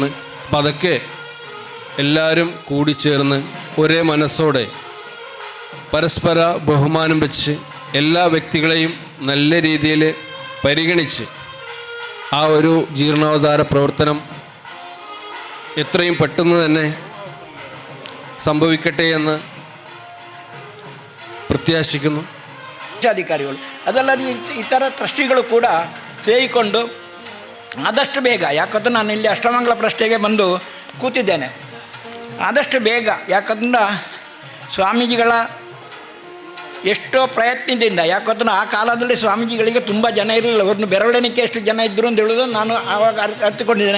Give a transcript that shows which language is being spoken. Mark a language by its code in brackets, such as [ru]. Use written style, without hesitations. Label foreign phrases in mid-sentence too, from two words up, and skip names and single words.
[ml] അപ്പം അതൊക്കെ എല്ലാവരും കൂടിച്ചേർന്ന് ഒരേ മനസ്സോടെ പരസ്പര ബഹുമാനം വെച്ച് എല്ലാ വ്യക്തികളെയും നല്ല രീതിയിൽ പരിഗണിച്ച് ആ ഒരു ജീർണോദ്ധാര പ്രവർത്തനം എത്രയും പെട്ടെന്ന് തന്നെ സംഭവിക്കട്ടെ എന്ന് ಪ್ರತ್ಯಾಶಿക്കുന്നു. [kn] ಅಧಿಕಾರಿಗಳು ಅದಲ್ಲದೆ ಇತರ ಟ್ರಸ್ಟಿಗಳು ಕೂಡ ಸೇರಿಕೊಂಡು ಆದಷ್ಟು ಬೇಗ, ಯಾಕಂದ್ರೆ ನಾನು ಇಲ್ಲಿ ಅಷ್ಟಮಂಗಲ ಪ್ರಶ್ನೆಗೆ ಬಂದು ಕೂತಿದ್ದೇನೆ, ಆದಷ್ಟು ಬೇಗ, ಯಾಕಂದ್ರೆ ಸ್ವಾಮೀಜಿಗಳ ಎಷ್ಟೋ ಪ್ರಯತ್ನದಿಂದ, ಯಾಕಂದ್ರೆ ಆ ಕಾಲದಲ್ಲಿ ಸ್ವಾಮೀಜಿಗಳಿಗೆ ತುಂಬ ಜನ ಇರಲಿಲ್ಲ, ಒಂದು ಬೆರಳೆಣಿಕೆ ಎಷ್ಟು ಜನ ಇದ್ದರು ಅಂತ ಹೇಳೋದು ನಾನು ಆವಾಗ ಅರ್ಥಕೊಂಡಿದ್ದೇನೆ.